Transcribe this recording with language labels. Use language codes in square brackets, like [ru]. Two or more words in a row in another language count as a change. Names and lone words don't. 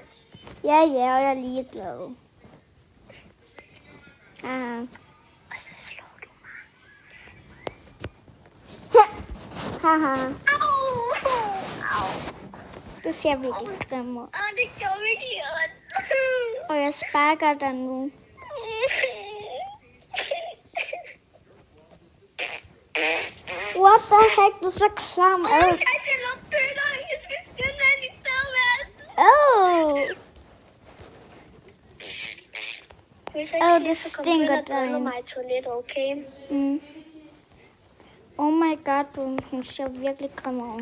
[da] Ja, ja, og jeg er ligeglad. Aha. Og så slår du mig. Haha. Au! Au! Du ser virkelig grim ud. Det gør virkelig ondt. Og jeg sparker dig nu. [en] What the heck, [da] du er så klam. Jeg kan ikke lugte bøtter. Jeg skal skynde ind i badeværelset. Hvis jeg Åh, ikke det siger, så stinker kommer du ind og driller derinde. mig i toilettet, okay? Mm. [en] Oh my god, [da] hun ser virkelig grim ud.